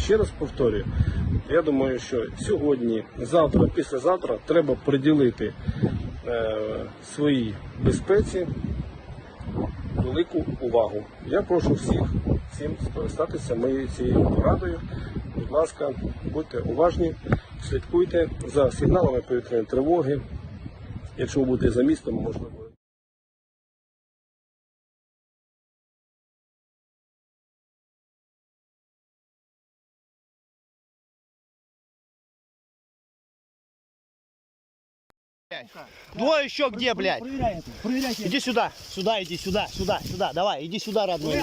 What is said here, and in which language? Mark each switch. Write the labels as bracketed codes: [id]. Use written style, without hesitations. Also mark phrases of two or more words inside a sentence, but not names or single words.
[uk] Ще раз повторюю, я думаю, що сьогодні, завтра, післязавтра треба приділити своїй безпеці велику увагу. Я прошу всім скористатися моєю цією порадою. Будь ласка, будьте уважні, слідкуйте за сигналами повітряної тривоги. Якщо ви будете за містом, можливо. [ru] Двое еще где, блядь? Иди сюда, сюда, иди сюда, сюда, сюда, давай, иди сюда, родной.